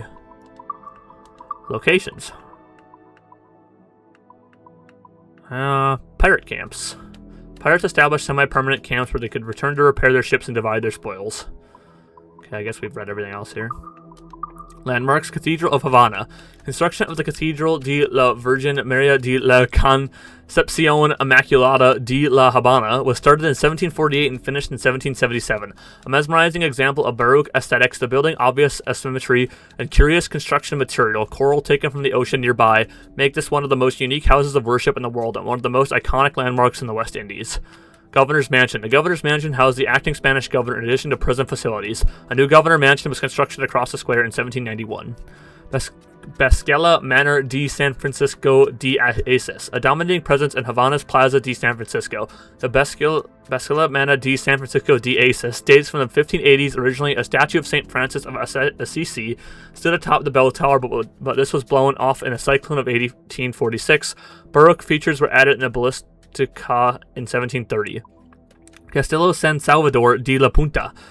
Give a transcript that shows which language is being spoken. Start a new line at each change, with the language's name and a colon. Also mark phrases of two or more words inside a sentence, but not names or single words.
English: Locations. Pirate camps. Pirates established semi-permanent camps where they could return to repair their ships and divide their spoils. Okay, I guess we've read everything else here. Landmarks. Cathedral of Havana. Construction of the Cathedral de la Virgen Maria de la Concepcion Immaculada de la Habana was started in 1748 and finished in 1777. A mesmerizing example of Baroque aesthetics, the building obvious asymmetry and curious construction material, coral taken from the ocean nearby, make this one of the most unique houses of worship in the world and one of the most iconic landmarks in the West Indies. Governor's Mansion. The Governor's Mansion housed the acting Spanish governor in addition to prison facilities. A new Governor Mansion was constructed across the square in 1791. Basquela Manor de San Francisco de Aces. A dominating presence in Havana's Plaza de San Francisco. The Basquela Manor de San Francisco de Aces dates from the 1580s. Originally, a statue of St. Francis of Assisi stood atop the bell tower, but this was blown off in a cyclone of 1846. Baroque features were added in the Ballestica in 1730. Castillo San Salvador de la Punta.